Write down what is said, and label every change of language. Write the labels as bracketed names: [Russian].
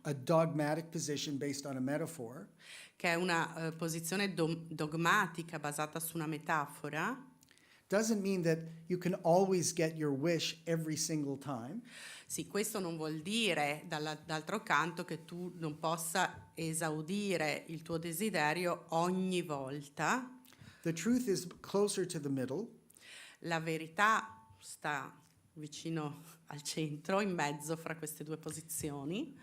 [English] a dogmatic position based on a metaphor, [Italian] che è una posizione dogmatica basata su una metafora, [English] doesn't mean that you can always get your wish every single time. [Italian] Sì, questo non vuol dire d'altro canto che tu non possa esaudire il tuo desiderio ogni volta. [English] The truth is closer to the middle, [Italian] La verità sta vicino al centro, in mezzo fra queste due posizioni,